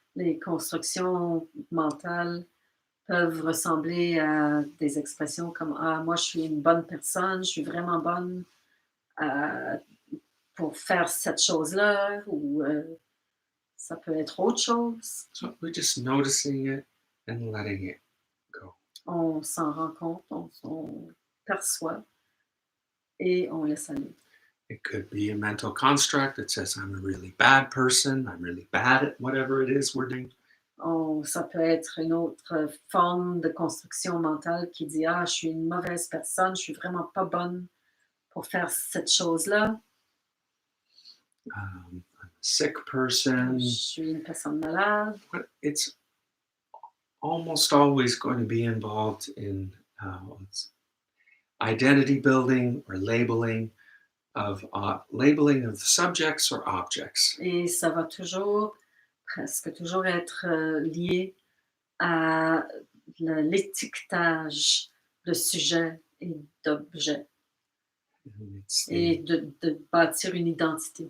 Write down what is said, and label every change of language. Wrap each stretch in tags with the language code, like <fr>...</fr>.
<fr>Les constructions mentales peuvent ressembler à des expressions comme ah, moi je suis une bonne personne, je suis vraiment bonne pour faire cette chose-là, ou ça peut être autre chose.</fr> <en>So we're just noticing it and letting it go.</en> <fr>On s'en rend compte, on perçoit et on laisse aller.</fr> <en>It could be a mental construct that says, I'm a really bad person, I'm really bad at whatever it is we're doing.</en> <fr>Ça peut être une autre forme de construction mentale qui dit ah, je suis une mauvaise personne, je suis vraiment pas bonne pour faire cette chose-là.</fr> <en>I'm a sick person.</en> <fr>Je suis une personne malade.</fr> <en>But it's almost always going to be involved in identity building or labeling of subjects or objects.</en> <fr>Et ça va toujours, presque toujours être lié à l'étiquetage de sujets et d'objets et de bâtir une identité.</fr>